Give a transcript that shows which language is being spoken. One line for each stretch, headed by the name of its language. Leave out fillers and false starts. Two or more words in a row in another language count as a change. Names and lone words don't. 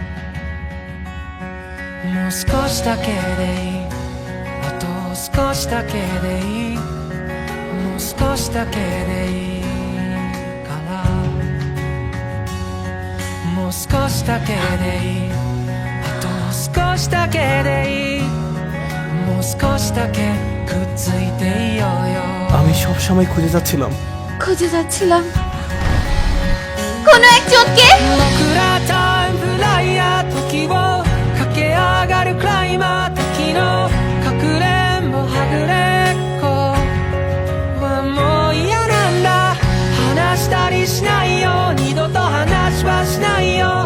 Japanese: もう少しだけでいい、あと少しだけでいい、もう少しだけでいいから、もう少しだけでいい、あと少しだけでいい、もう少しだけくっついていようよ。
Bangla: আমি সব সময় খুঁজে যাচ্ছিলাম কোনো একজনকে।
Japanese: 僕らタイムフライヤー、時を駆け上がるクライマー、時のかくれんぼはぐれっこはもう嫌なんだ。話したりしないよ、二度と話はしないよ。